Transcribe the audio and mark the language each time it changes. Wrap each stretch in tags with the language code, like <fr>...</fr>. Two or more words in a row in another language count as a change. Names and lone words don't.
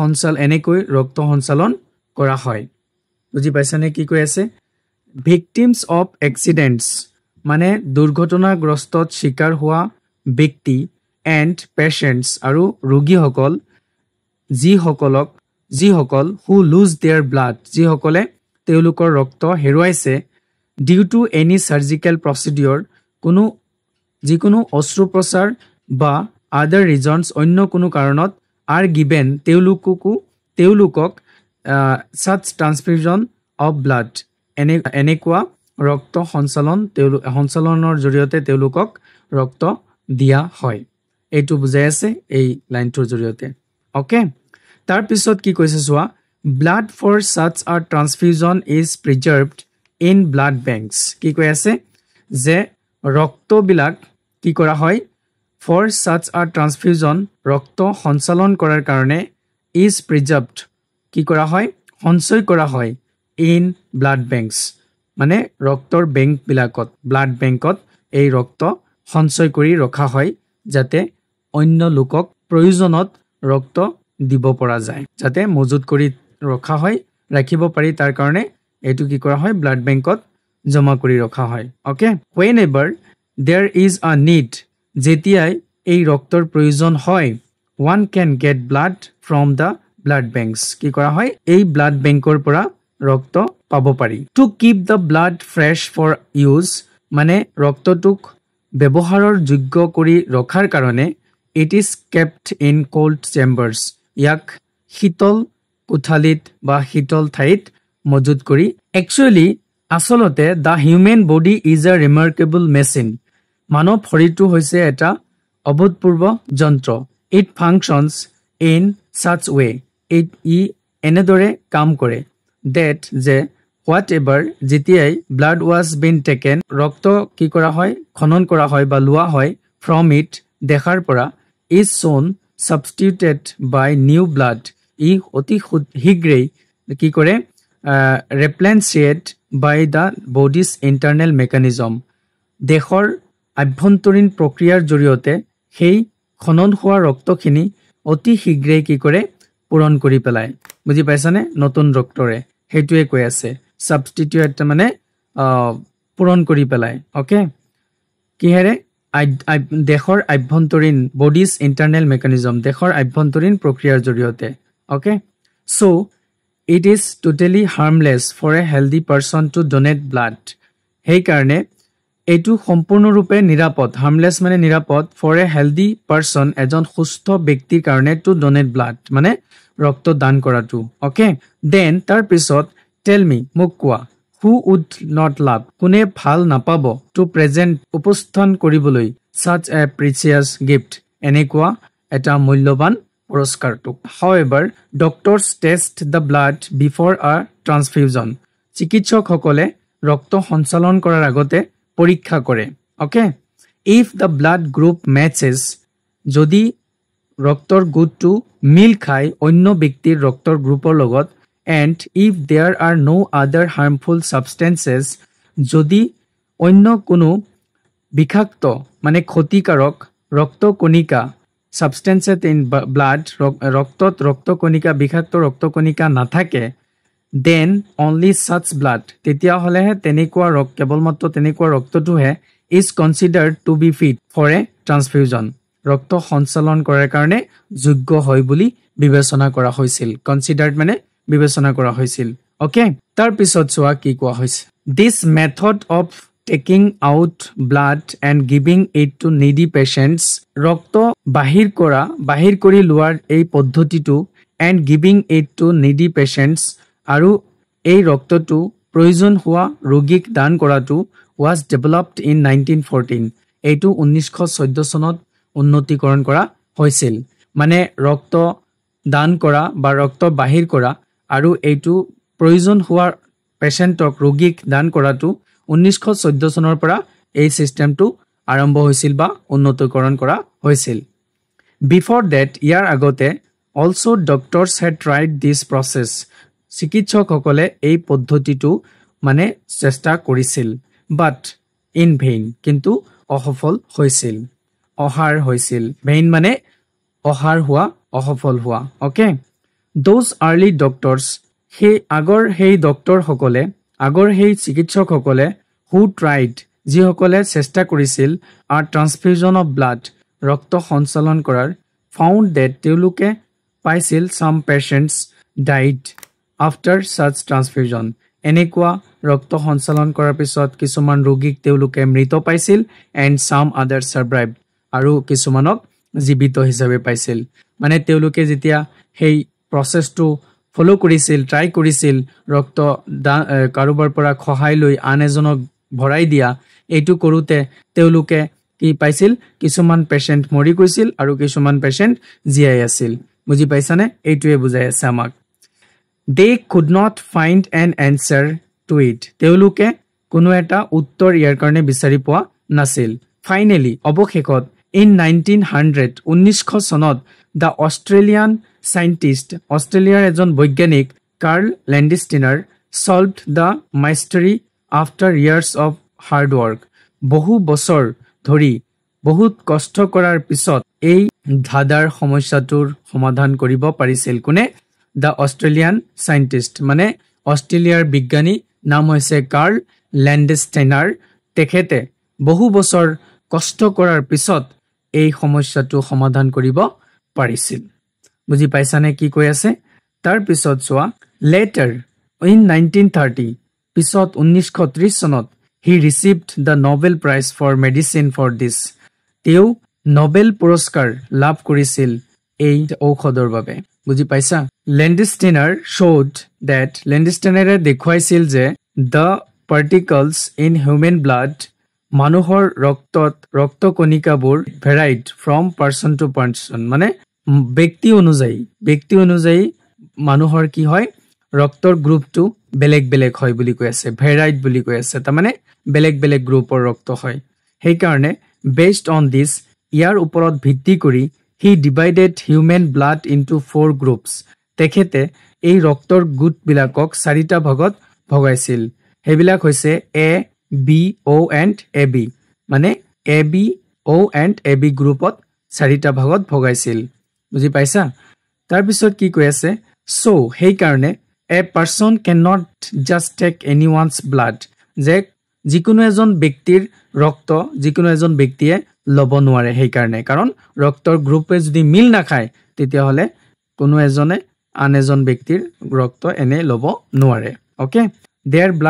<as>সঞ্চালন কৰা হয় বুজি পাইছানে কি কৈ আছে</as> <en>victims of accidents</en> <as>মানে দুৰ্ঘটনাগ্ৰস্তত শিকাৰ হোৱা ব্যক্তি</as> <en>and patients</en> <as>আৰু ৰোগীসকল যিসকল</as> <en>who lose their blood</en> <as>যিসকলে তেওঁলোকৰ ৰক্ত হেৰুৱাইছে</as> <en>due to any surgical procedure</en> <as>যিকোনো অস্ত্ৰোপচাৰ বা</as> <en>other reasons</en> <as>অন্য কোনো কাৰণত</as> <en>are given</en> <as>তেওঁলোকক</as> <en>such transfusion of blood</en> <as>এনেকুৱা ৰক্ত সঞ্চালনৰ জৰিয়তে তেওঁলোকক ৰক্ত দিয়া হয় এইটো বুজাই আছে এই লাইনটোৰ জৰিয়তে ওকে তাৰ পিছত কি কৈছে চোৱা blood</as> <en>for such a transfusion is preserved in blood banks</en> <as>কি কৈ আছে যে ৰক্তবিলাক কি কৰা হয়</as> <en>for such a transfusion</en> <as>ৰক্ত সঞ্চালন কৰাৰ কাৰণে</as> <en>is preserved</en> <as>কি কৰা হয় সঞ্চয় কৰা হয়</as> <en>in blood banks</en> <as>মানে ৰক্তৰ বেংক বিলাকত ব্লাড বেংকত এই ৰক্ত সঞ্চয় কৰি ৰখা হয় যাতে অন্য লোকক প্ৰয়োজনত ৰক্ত দিব পৰা যায় যাতে মজুত কৰি ৰখা হয় ৰাখিব পাৰি তাৰ কাৰণে এটো কি কৰা হয় ব্লাড বেংকত জমা কৰি ৰখা হয় ওকে</as> <en>whenever there is a need</en> <as>যেতিয়াই এই ৰক্তৰ প্ৰয়োজন হয়</as> <en>one can get blood from the blood banks</en> <as>কি কৰা হয় এই ব্লাড বেংকৰ পৰা ৰক্ত পাব পাৰি</as> <en>to keep the blood fresh for use</en> <as>মানে ৰক্তটোক ব্যৱহাৰৰ যোগ্য কৰি ৰখাৰ কাৰণে</as> <en>it is kept in cold</en> <as>চেম্বাৰ্ছ ইয়াক শীতল কোঠালিত বা শীতল ঠাইত মজুত কৰি একচুৱেলি আচলতে</as> <en>the human body is a remarkable machine</en> <as>মানৱ শৰীৰটো হৈছে এটা অভূতপূৰ্ব যন্ত্ৰ</as> <en>it functions in such way</en> <as>ই এনেদৰে কাম কৰে that যে whatever যেতিয়াই</as> <en>blood was been taken</en> <as>ৰক্ত কি কৰা হয় খনন কৰা হয় বা লোৱা হয়</as> <en>from it</en> <as>দেখাৰ পৰা</as> <en>is soon substituted by new blood</en> <as>ই অতি শীঘ্ৰেই কি কৰে</as> <en>replenished by the body's internal mechanism</en> <as>দেহৰ আভ্যন্তৰীণ প্ৰক্ৰিয়াৰ জৰিয়তে সেই খনন হোৱা ৰক্তখিনি অতি শীঘ্ৰেই কি কৰে পূৰণ কৰি পেলায় বুজি পাইছানে নতুন ৰক্তৰে হেতুৱে কৈ আছে সাবস্টিটিউট মানে পূৰণ কৰি পেলায় ওকে কিহেৰে দেহৰ আভ্যন্তৰীণ</as> <en>body's internal mechanism</en> <as>দেহৰ আভ্যন্তৰীণ প্ৰক্ৰিয়াৰ জৰিয়তে ওকে</as> <en>so it is totally harmless for a healthy person to donate blood</en> <as>সেই কাৰণে এইটো সম্পূৰ্ণৰূপে নিৰাপদ হাৰ্মলেছ মানে নিৰাপদ</as> <en>for a healthy person</en> <as>এজন সুস্থ ব্যক্তিৰ কাৰণে</as> <en>to donate blood</en> <as>মানে ৰক্ত দান কৰাটো ওকে দেন তাৰ পিছত</as> <en>tell me</en> <as>মোক কোৱা</as> <en>who would not love</en> <as>কোনে ভাল নাপাব</as> <en>to present</en> <as>উপস্থান কৰিবলৈ</as> <en>such a precious gift</en> <as>এনেকুৱা এটা মূল্যৱান পুৰস্কাৰটো</as> <en>however doctors test the blood before a transfusion</en> <as>চিকিৎসকসকলে ৰক্ত সঞ্চালন কৰাৰ আগতে পৰীক্ষা কৰে ওকে</as> <en>if the blood group matches</en> <as>যদি ৰক্তৰ গোটটো মিল খায় অন্য ব্যক্তিৰ ৰক্তৰ গ্ৰুপৰ লগত</as> <en>and if there are no other harmful substances</en> <as>যদি অন্য কোনো বিষাক্ত মানে ক্ষতিকাৰক ৰক্তকণিকা</as> <en>substances in</en> <as>blood ৰক্তত ৰক্তকণিকা বিষাক্ত ৰক্তকণিকা নাথাকে</as> <en>then only such blood</en> <as>তেতিয়া হলেহে তেনেকুৱা কেৱলমাত্ৰ তেনেকুৱা ৰক্তটোহে</as> <en>is considered to be fit for a transfusion</en> <as>ৰক্ত সঞ্চালন কৰাৰ কাৰণে যোগ্য হয় বুলি বিবেচনা কৰা হৈছিল কনসিডাৰ্ড মানে বিবেচনা কৰা হৈছিল ওকে তাৰ পিছত চোৱা কি কোৱা হৈছে</as> <en>this method of taking out blood and giving it to needy patients</en> <as>ৰক্ত বাহিৰ কৰি লোৱাৰ এই পদ্ধতিটো</as> <en>and giving it to needy patients</en> <as>আৰু এই ৰক্তটো প্ৰয়োজন হোৱা ৰোগীক দান কৰাটো</as> <en>was developed in</en> <as>1914 এইটো 1914 চনত উন্নতিকৰণ কৰা হৈছিল মানে ৰক্ত দান কৰা বা ৰক্ত বাহিৰ কৰা আৰু এইটো প্ৰয়োজন হোৱা পেশেন্টক ৰোগীক দান কৰাটো 1914 চনৰ পৰা এই সিস্টেমটো আৰম্ভ হৈছিল বা উন্নতিকৰণ কৰা হৈছিল</as> <en>before that</en> <as>ইয়াৰ আগতে</as> <en>also doctors had tried this process</en> <as>চিকিৎসকসকলে এই পদ্ধতিটো মানে চেষ্টা কৰিছিল</as> <en>but in vain</en> <as>কিন্তু অসফল হৈছিল অহাৰ হৈছিল vain মানে অহাৰ হোৱা অসফল হোৱা ওকে</as> <en>those early doctors</en> <as>সেই ডক্টৰ সকলে আগৰ সেই চিকিৎসকসকলে</as> <en>who tried</en> <as>যিসকলে চেষ্টা কৰিছিল</as> <en>a transfusion of blood</en> <as>ৰক্ত সঞ্চালন কৰাৰ</as> <en>found that</en> <as>তেওঁলোকে পাইছিল</as> <en>some patients died after such transfusion</en> <as>এনেকুৱা ৰক্ত সঞ্চালন কৰাৰ পিছত কিছুমান ৰোগীক তেওঁলোকে মৃত পাইছিল</as> <en>and some others survived</en> <as>আৰু কিছুমানক জীৱিত হিচাপে পাইছিল মানে তেওঁলোকে যেতিয়া সেই প্ৰসেসটো ফলো কৰিছিল ট্ৰাই কৰিছিল ৰক্ত কাৰোবাৰ পৰা খহাই লৈ আন এজনক ভৰাই দিয়া এইটো কৰোতে তেওঁলোকে কি পাইছিল কিছুমান পেশেন্ট মৰি গৈছিল আৰু কিছুমান পেশেন্ট জীয়াই আছিল বুজি পাইছানে এইটোৱে বুজাই আছে আমাক</as> <en>they could not find an answer to it</en> <as>তেওঁলোকে কোনো এটা উত্তৰ ইয়াৰ কাৰণে বিচাৰি পোৱা নাছিল finally অৱশেষত in</as> <en>1900 চনত the Australian scientist</en> <as>অষ্ট্ৰেলিয়াৰ এজন বৈজ্ঞানিক</as> <en>কাৰ্ল লেন্ডষ্টিনাৰ solved the mystery after years of hard work</en> <as>বহু বছৰ ধৰি বহুত কষ্ট কৰাৰ পিছত এই ধাঁধাৰ সমস্যাটোৰ সমাধান কৰিব পাৰিছিল কোনে</as> <en>the Australian scientist</en> <as>মানে অষ্ট্ৰেলিয়াৰ বিজ্ঞানী নাম হৈছে কাৰ্ল লেন্ডষ্টাইনাৰ তেখেতে বহু বছৰ কষ্ট কৰাৰ পিছত এই সমস্যাটো সমাধান কৰিব পাৰিছিল বুজি পাইছানে কি কৈ আছে তাৰ পিছত চোৱা</as> <en>later in 1930</en> <as>পিছত 1930 চনত</as> <en>he received the Nobel Prize for Medicine for this</en> <as>তেওঁ নোবেল পুৰস্কাৰ লাভ কৰিছিল এই ঔষধৰ বাবে বুজি পাইছা লেন্ডষ্টেইনাৰ</as> <en>showed that</en> <as>লেন্ডষ্টেইনাৰে দেখুৱাইছিল যে</as> <en>the particles in human blood</en> <as>মানুহৰ ৰক্ত কণিকাবোৰ</as> <en>varied from person to person</en> <as>মানে ব্যক্তি অনুযায়ী মানুহৰ কি হয় ৰক্তৰ গ্ৰুপটো বেলেগ বেলেগ হয় বুলি কৈ আছে ভেৰাইড বুলি কৈ আছে তাৰ মানে বেলেগ বেলেগ গ্ৰুপৰ ৰক্ত হয় সেই কাৰণে</as> <en>based on this</en> <as>ইয়াৰ ওপৰত ভিত্তি কৰি</as> <en>he divided human blood into 4 groups</en> <as>তেখেতে এই ৰক্তৰ গোট বিলাকক 4টা ভাগত ভগাইছিল হেবিলাক হৈছে</as> <en>A B O and AB</en> <as>মানে</as> <en>A B O and AB</en> <as>গ্ৰুপত 4টা ভাগত ভগাইছিল বুজি পাইছা তাৰ পিছত কি কৈ আছে so সেই কাৰণে</as> <en>a person cannot just take anyone's blood</en> <as>যে যিকোনো এজন ব্যক্তিৰ ৰক্ত যিকোনো এজন ব্যক্তিয়ে লব নোৱাৰে সেই কাৰণে কাৰণ ৰক্তৰ গ্ৰুপে যদি মিল না খায় তেতিয়া হলে কোনো এজনে আন এজন ব্যক্তিৰ ৰক্ত এনে লব নোৱাৰে ওকে</as> <en>their blood</en>